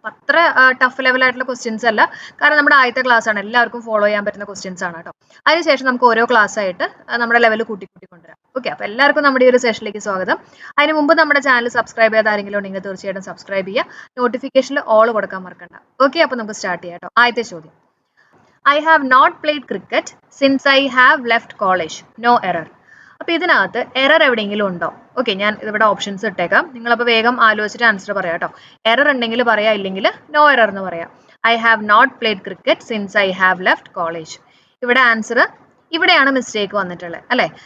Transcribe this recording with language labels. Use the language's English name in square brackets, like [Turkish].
[Malayalam] അത്ര tough ലെവലായിട്ടുള്ള questions അല്ല, കാരണം നമ്മുടെ ആദ്യത്തെ ക്ലാസ് ആണ്, എല്ലാവർക്കും ഫോളോ ചെയ്യാൻ പറ്റുന്ന ക്വസ്റ്റ്യൻസ് ആണ് കേട്ടോ. അതിനുശേഷം നമുക്ക് ഓരോ ക്ലാസ് ആയിട്ട് നമ്മുടെ ലെവൽ കൂട്ടി കൊണ്ടുവരാം. ഓക്കെ, അപ്പോൾ എല്ലാവർക്കും നമ്മുടെ ഈ ഒരു സെഷനിലേക്ക് സ്വാഗതം. അതിന് മുമ്പ് നമ്മുടെ ചാനൽ സബ്സ്ക്രൈബ് ചെയ്ത ആരെങ്കിലും ഉണ്ടെങ്കിൽ തീർച്ചയായിട്ടും സബ്സ്ക്രൈബ് ചെയ്യുക, നോട്ടിഫിക്കേഷനിൽ ഓൾ കൊടുക്കാൻ മറക്കണ്ട. ഓക്കെ, അപ്പോൾ നമുക്ക് സ്റ്റാർട്ട് ചെയ്യാം കേട്ടോ. ആദ്യത്തെ ചോദ്യം: [English] I have not played cricket since I have left college. No error. [Malayalam] അപ്പോൾ ഇതിനകത്ത് എറർ എവിടെയെങ്കിലും ഉണ്ടോ? ഓക്കെ, ഞാൻ ഇവിടെ ഓപ്ഷൻസ് ഇട്ടേക്കാം. നിങ്ങളപ്പോൾ വേഗം ആലോചിച്ചിട്ട് ആൻസർ പറയാം കേട്ടോ. എറർ ഉണ്ടെങ്കിൽ പറയാം, ഇല്ലെങ്കിൽ നോ എറർ എന്ന് പറയാം. [English] I have not played cricket since I have left college. [Malayalam] ഇവിടെ ആൻസർ ഇവിടെയാണ് മിസ്റ്റേക്ക് വന്നിട്ടുള്ളത് അല്ലേ.